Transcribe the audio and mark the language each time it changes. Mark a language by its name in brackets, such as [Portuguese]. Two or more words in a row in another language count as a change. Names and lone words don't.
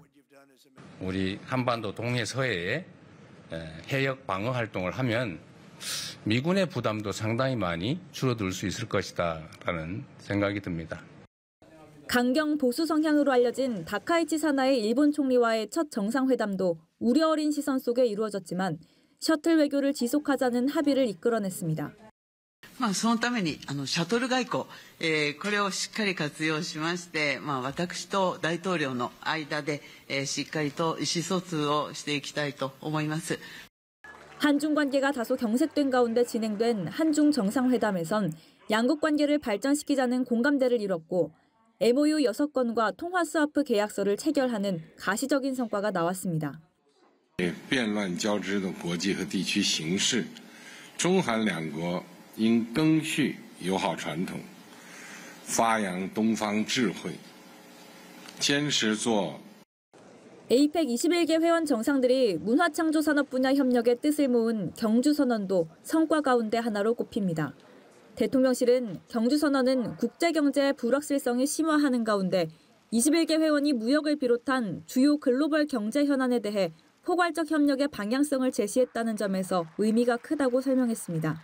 [Korean] 우리 한반도 동해서해에 해역 방어 활동을 하면 미군의 부담도 상당히 많이 줄어들 수 있을 것이다라는 생각이 듭니다. 강경 보수 성향으로 알려진 다카이치 사나이 일본 총리와의 첫 정상회담도 우려 어린 시선 속에 이루어졌지만 셔틀 외교를 지속하자는 합의를 이끌어냈습니다. [Japanese] そのためにシャトル外交、これをしっかり活用しまして、私と大統領の間で、しっかりと意思疎通をしていきたいと思います。 [Korean] 한중 관계가 다소 경색된 가운데 진행된 한중 정상회담에선 양국 관계를 발전시키자는 공감대를 이뤘고 MOU 6건과 통화 스와프 계약서를 체결하는 가시적인 성과가 나왔습니다. [Chinese] 变乱交织的国际和地区形势，中韩两国应赓续友好传统，发扬东方智慧，坚持做 [Korean] 에이펙 21개 회원 정상들이 문화창조 산업 분야 협력의 뜻을 모은 경주선언도 성과 가운데 하나로 꼽힙니다. 대통령실은 경주선언은 국제경제의 불확실성이 심화하는 가운데 21개 회원이 무역을 비롯한 주요 글로벌 경제 현안에 대해 포괄적 협력의 방향성을 제시했다는 점에서 의미가 크다고 설명했습니다.